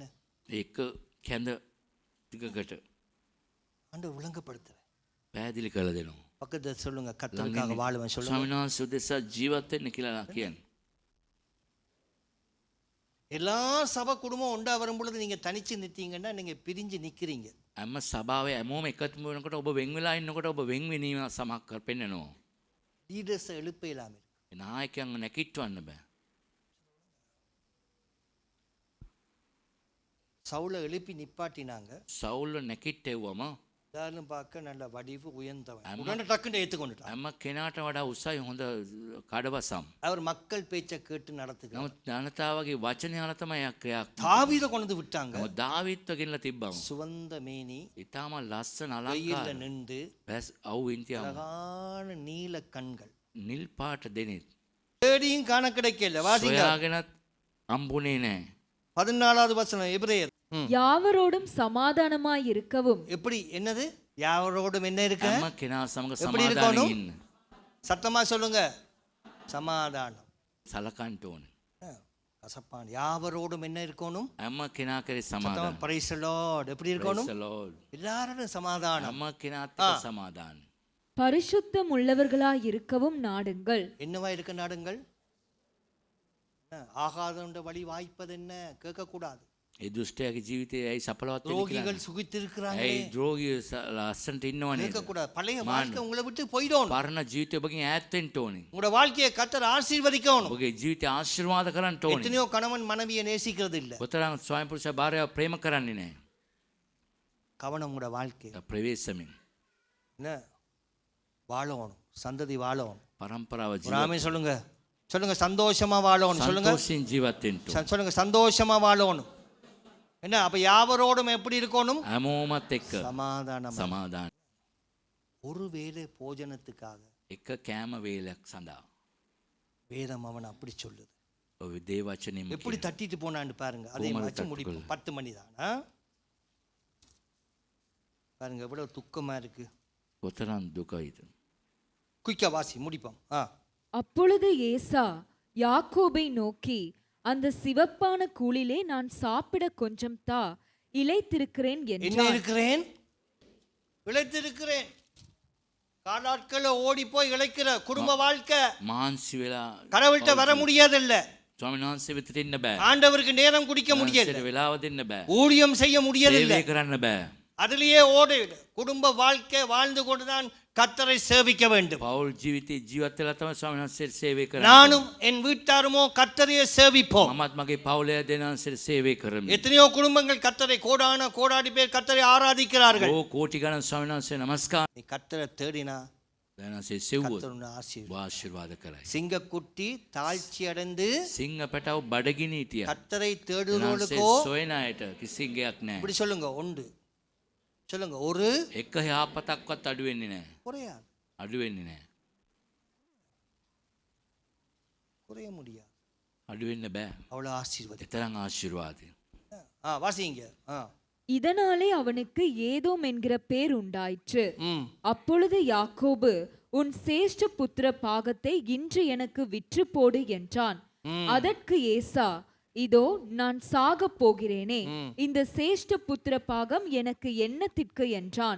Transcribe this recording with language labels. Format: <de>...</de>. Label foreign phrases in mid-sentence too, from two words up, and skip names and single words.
<si>ඒක කැඳ ටිකකට</si> <ta>ஆண்டவர் விளங்கப்படுத்துற.</ta> <si>පැහැදිලි කළ දෙනවා.</si> <ta>பக்கத்துல சொல்லுங்க, கர்த்தருக்காக வாழுவேன் சொல்லுங்க.</ta> <si>ස්වාමීන් වහන්සේ උදෙසා ජීවත් වෙන්න කියලා කියන්නේ.</si> <ta>எல்லா சபை குடும்பம் உண்டா வரும் பொழுது நீங்க தனிச்சு நிற்கீங்கன்னா நீங்க பிரிஞ்சு நிக்கிறீங்க.</ta> <si>හැම සභාවේ හැමෝම එකතු වෙනකොට ඔබ වෙන් වෙලා ඉන්නකොට ඔබ වෙන් වෙනීම සමක් කර පෙන්නනවා.</si> <ta>லீடர்ஸ் எழுப்ப இல்லாம இருக்கு.</ta> <si>ඒ නායකයන්ව නැකිටවන්න බෑ.</si> <ta>சவுல எழுப்பி நிப்பாட்டினாங்க.</ta> <si>සවුල්ව නැකිටෙව්වම</si> <ta>எல்லாரும் பார்க்க நல்ல வடிவு உயர்ந்தவன். ஆமா. உடனே டக்குன்னு ஏத்துக்கொண்டுட்டான்.</ta> <si>හැම කෙනාට වඩා උසයි හොඳ කඩවසම්.</si> <ta>அவர் மக்கள் பேச்சை கேட்டு நடத்துகிறார்.</ta> <si>නමුත් ජනතාවගේ වචනය අනුව තමයි ක්‍රියා.</si> <ta>தாவீதை கொண்டு விட்டாங்க.</ta> <si>නමුත් දාවිත්ව ගෙනලා තිබ්බම</si> <ta>சுவந்த மேனி,</ta> <si>ඊටම ලස්සන</si> <ta>வெயில்ல</ta> <si>අලංකාර</si> <ta>நின்று,</ta> <si>බැස් අවු ඉන්තියම</si> <ta>அழகான நீல கண்கள்.</ta> <si>නිල් පාට දෙනෙත්</si> <ta>தேடியும் காண கிடைக்கல. வாசிங்க</ta> <si>සොයාගෙනත් අම්බුනේ නැහැ.</si> <ta>14வது வசனம் எபிரேயர். யாவரோடும் சமாதானமாய் இருக்கவும் எப்படி? என்னது? யாரோடும் என்ன இருக்கு?</ta> <si>හැම කෙනා සමග</si> <ta>எப்படி</ta> <si>සමාදානයෙන්</si> <ta>இருக்கணும்?</ta> <si>ඉන්න.</si> <ta>சத்தமா சொல்லுங்க. சமாதானம்.</ta> <si>සලකන්ට ඕනේ.</si> <ta>கசப்பான யாவரோடும் என்ன இருக்கணும்?</ta> <si>හැම කෙනා කරේ</si> <ta>சத்தமா</ta> <si>සමාදාන.</si> <en>praise the Lord.</en> <ta>எப்படி இருக்கணும்?</ta> <en>Praise the Lord.</en> <ta>எல்லாரோடும் சமாதானம்.</ta> <si>හැම කෙනාත් එක්ක සමාදාන.</si> <ta>பரிசுத்தம் உள்ளவர்களாய் இருக்கவும் நாடுங்கள். என்னவா இருக்க நாடுங்கள்? ஆகாத வழி வாய்ப்பது என்ன? கேட்கக்கூடாது.</ta> <si>ඒ දුෂ්ටයාගේ ජීවිතේ ඇයි සඵලවත් වෙන්නේ</si> <ta>ரோகிகள்</ta> <si>කියලා.</si> <ta>சுகித்திருக்கிறாங்க.</ta> <si>ඇයි ද්‍රෝගිය ලස්සනට ඉන්නව නේද?</si> <ta>கேட்கக்கூடாது. பழைய வாழ்க்கை உங்களை விட்டு போயிடும்.</ta> <si>පරණ ජීවිතය ඔබගෙන් ඈත් වෙන්න ඕනේ.</si> <ta>உங்களோட வாழ்க்கையை கர்த்தர் ஆசீர்வதிக்கணும்.</ta> <si>ඔබගේ ජීවිතය ආශිර්වාද කරන්න ඕනේ.</si> <ta>எத்தனையோ கணவன் மனைவியை நேசிக்கிறது இல்ல.</ta> <si>කොතරම් ස්වාමි පුරුෂයා භාර්යාව ප්‍රේම කරන්නේ නැහැ.</si> <ta>கவனம் உங்களோட வாழ்க்கை.</ta> <si>ප්‍රවේශමෙන්.</si> <ta>என்ன? வாழணும், சந்ததி வாழணும்.</ta> <si>පරම්පරාව</si> <ta>ஒரு ஆமென் சொல்லுங்க. சொல்லுங்க சந்தோஷமா வாழணும். சொல்லுங்க</ta> <si>සන්තෝෂයෙන් ජීවත් වෙන්න ඕන.</si> <ta>சொல்லுங்க சந்தோஷமா வாழணும். என்ன அப்ப யாவரோடும் எப்படி இருக்கணும்?</ta> <si>හැමෝමත් එක්ක</si> <ta>சமாதானம்.</ta> <si>සමාදාන.</si> <ta>ஒருவேளை போஜனத்துக்காக</ta> <si>එක කෑම වේලක් සඳහා.</si> <ta>வேதம் அவன் அப்படி சொல்லுது.</ta> <si>ඔය දේවචනෙම</si> <ta>எப்படி தட்டிட்டு போனான்னு பாருங்க. அதே பூமலை வச்சு முடிப்போம். 10 மணி தான். பாருங்க எவ்வளவு துக்கமா இருக்கு.</ta> <si>කොතරම් දුකයිද.</si> <ta>குயிக்கா வாசி முடிப்போம். அப்பொழுது ஏசா யாக்கோபை நோக்கி, அந்த சிவப்பான கூழிலே நான் சாப்பிட கொஞ்சம் தா, இளைத்திருக்கிறேன் என்ன என்றான். இருக்கிறேன்? இழைத்திருக்கிறேன். காலாட்களை ஓடி போய் இழைக்கிற குடும்ப வாழ்க்கை</ta> <si>මාන්සි වෙලා</si> <ta>கடவுள்கிட்ட வர முடியாதல்ல.</ta> <si>ස්වාමීන් වහන්සේ වෙතට එන්න බෑ.</si> <ta>ஆண்டவருக்கு நேரம் குடிக்க முடியல.</ta> <si>උන්වහන්සේට වෙලාව දෙන්න බෑ.</si> <ta>ஊழியம் செய்ய முடியதில்லை.</ta> <si>සේවය කරන්න බෑ.</si> <ta>அதிலேயே ஓடு. குடும்ப வாழ்க்கை வாழ்ந்து கொண்டுதான் கர்த்தரை சேவிக்க வேண்டும்.</ta> <si>පෞල් ජීවිතේ ජීවත් වෙලා තමයි ස්වාමීන් වහන්සේට සේවය කරන්නේ.</si> <ta>நானும் என் வீட்டாருமோ கர்த்தரையே சேவிப்போம்.</ta> <si>මමත් මගේ පවුලේ දෙනාන්සේට සේවය කරමි.</si> <ta>எத்தனையோ குடும்பங்கள் கர்த்தரை கோடாடி பேர் கர்த்தரை ஆராதிக்கிறார்கள்.</ta> <si>ඕ කෝටි ගණන් ස්වාමීන් වහන්සේ නමස්කාර.</si> <ta>நீ கர்த்தரை தேடினா</ta> <si>දෙනාන්සේ සෙව්වොත්</si> <ta>கர்த்தர் உன்னை ஆசீர்வதிப்பார்.</ta> <si>ආශිර්වාද කරයි.</si> <ta>சிங்கக்குட்டி தாழ்ச்சி அடைந்து</ta> <si>සිංහ පැටව බඩගිනි හිටියා.</si> <ta>கர்த்தரை</ta> <si>දෙනාන්සේ</si> <ta>தேடுறவர்களுக்கோ</ta> <si>සොයන අයට කිසි ගයක් නැහැ.</si> <ta>இப்படி சொல்லுங்க. உண்டு சொல்லுங்க. ஒரு</ta> <si>එක යාපතක්වත් අඩු වෙන්නේ නැහැ.</si> <ta>குறையாது.</ta> <si>අඩු වෙන්නේ නැහැ.</si> <ta>குறைய முடியாது.</ta> <si>අඩු වෙන්න බෑ.</si> <ta>அவ்வளவு ஆசீர்வாதம்.</ta> <si>එතරම් ආශිර්වාදය.</si> <ta>வாசிங்க. இதனாலே அவனுக்கு ஏதோம் என்கிற பேர் உண்டாயிற்று. அப்பொழுது யாக்கோபு, உன் சேஷ்ட புத்திர பாகத்தை இன்று எனக்கு விற்று போடு என்றான். அதற்கு ஏசா, இதோ நான் சாகப் போகிறேனே, இந்த சேஷ்ட புத்திர பாகம் எனக்கு என்னத்திற்கு என்றான்.</ta>